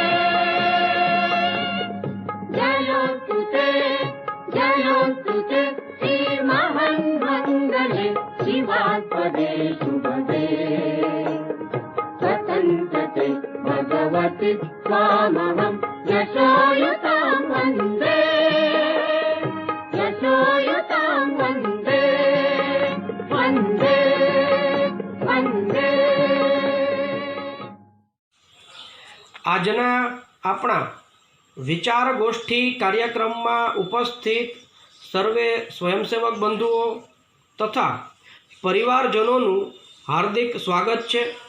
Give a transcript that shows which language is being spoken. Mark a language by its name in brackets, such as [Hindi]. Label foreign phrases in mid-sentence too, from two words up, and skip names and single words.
[Marathi] जयोस्तु ते श्री महन् मङ्गले शिवात्मदे शुभदे स्वतन्त्रते भगवति स्वामहं यशोयुतां वन्दे यशोयुतां वन्दे वन्दे वन्दे। [Gujarati] આજના આપણા વિચાર ગોષ્ઠી કાર્યક્રમમાં ઉપસ્થિત સર્વે સ્વયંસેવક બંધુઓ તથા પરિવારજનોનું હાર્દિક સ્વાગત છે।